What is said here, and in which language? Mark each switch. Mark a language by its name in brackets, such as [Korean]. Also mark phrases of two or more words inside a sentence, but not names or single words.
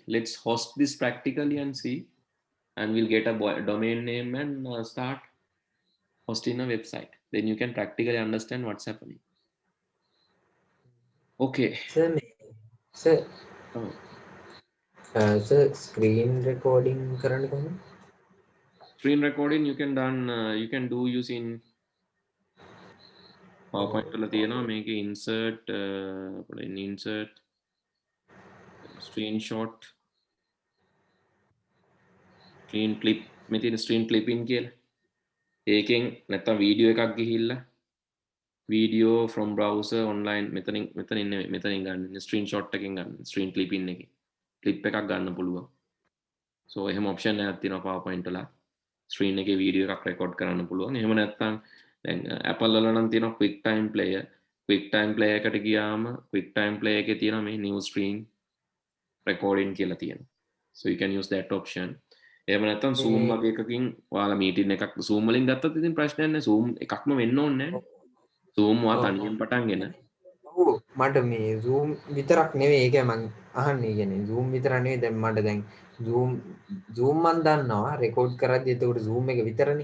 [English] Let's host this practically and see, and we'll get a domain name and start hosting a website. Then you can practically understand what's happening. Okay. Sir, sir, Oh, sir, screen recording [Sinhala] කරන්න කොහොමද? [English] screen recording you can do using PowerPoint [Sinhala] වල තියෙනවා මේකේ [English] insert screenshot screen clip [Sinhala] මේ තියෙන [English] screen clipping කියලා. [Sinhala] ඒකෙන් නැත්තම් වීඩියෝ එකක් ගිහිල්ලා [English] video from browser online [Sinhala] මෙතනින් නෙවෙයි මෙතනින් ගන්න screenshot එකෙන් ගන්න [English] screen clipping [Sinhala] එකේ clip එකක් ගන්න පුළුවන්. So එහෙම option එකක් තියෙනවා PowerPoint වල. screen එකේ වීඩියෝ එකක් record කරන්න පුළුවන්. එහෙම නැත්තම් දැන් Apple වල නම් තියෙනවා [English] quick time player [Sinhala] එකට ගියාම [English] quick time player [Sinhala] එකේ තියෙනවා මේ [English] new screen recording [Sinhala] කියලා තියෙනවා. [English] So you can use that option. [Sinhala] එහෙම නැත්තම් Zoom වගේ එකකින් ඔයාලා meeting එකක් Zoom වලින් ගත්තත් ඉතින් ප්‍රශ්නයක් නැහැ. Zoom එකක්ම වෙන්න ඕනේ නැහැ. Zoom ඔයා තනියෙන් පටන්ගෙන ඔව් මට මේ Zoom විතරක් නෙවෙයි ඒකයි මං අහන්නේ කියන්නේ Zoom විතරක් නෙවෙයි දැන් මට දැන් Zoom මන් දන්නවා රෙකෝඩ් කරද්දි එතකොට Zoom එක විතරනේ